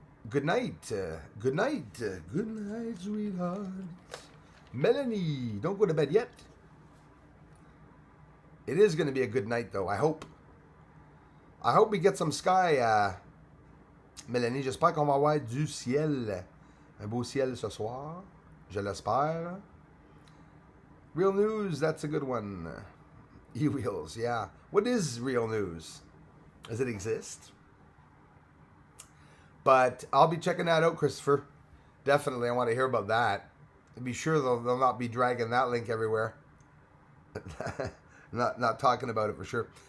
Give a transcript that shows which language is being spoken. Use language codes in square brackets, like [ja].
[en] Good night. Good night. Good night, sweetheart. Melanie, don't go to bed yet. It is going to be a good night, though. I hope we get some sky [fr] Mélanie, j'espère qu'on va avoir du ciel. Un beau ciel ce soir. Je l'espère. [en] Real news, that's a good one. E-wheels, yeah. What is real news? Does it exist? But I'll be checking that out, Christopher. Definitely, I want to hear about that. Be sure they'll not be dragging that link everywhere. not talking about it for sure.